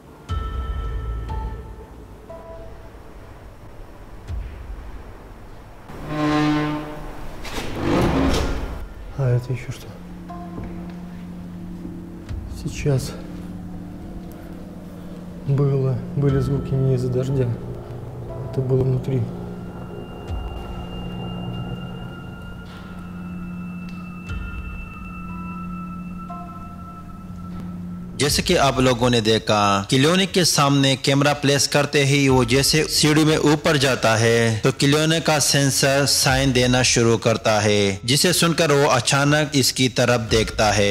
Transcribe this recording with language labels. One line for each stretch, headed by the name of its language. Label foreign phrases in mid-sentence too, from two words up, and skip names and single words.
Russian: А это еще что? Сейчас были звуки не из-за дождя. Это было внутри.
Hindi: जैसे कि आप लोगों ने देखा, किलोनी के सामने
English: camera place
Hindi: करते ही वो जैसे सीढ़ी में ऊपर जाता है तो किलोनी का
English: sensor sign
Hindi: देना शुरू करता है, जिसे सुनकर वो अचानक इसकी तरफ देखता है।